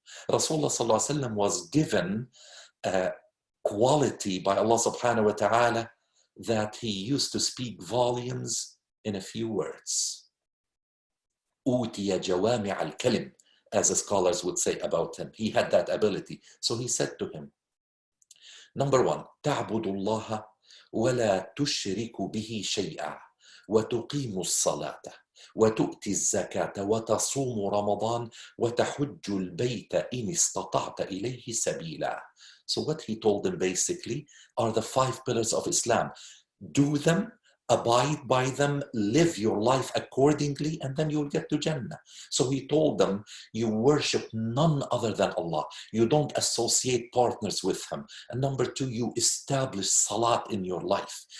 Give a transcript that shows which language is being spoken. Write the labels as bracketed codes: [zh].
[en] Rasulullah sallallahu alaihi wasallam was given a quality by Allah subhanahu wa ta'ala that he used to speak volumes in a few words. [ar] أُوتِيَ جَوَامِعَ الْكَلِمِ, [en] as the scholars would say about him. He had that ability. So he said to him, number one, [ar] تَعْبُدُ اللَّهَ وَلَا تُشْرِكُ بِهِ شَيْئًا وَتُقِيمُ الصَّلَاةَ وَتُؤْتِ الزَّكَاةَ وَتَصُومُ رَمَضَانَ وَتَحُجُّ الْبَيْتَ إِنِ اسْتَطَعْتَ إِلَيْهِ سَبِيلًا. [en] So what he told them basically are the 5 pillars of Islam. Do them, abide by them, live your life accordingly, and then you'll get to Jannah. So he told them, you worship none other than Allah. You don't associate partners with him. And number 2, you establish salat in your life.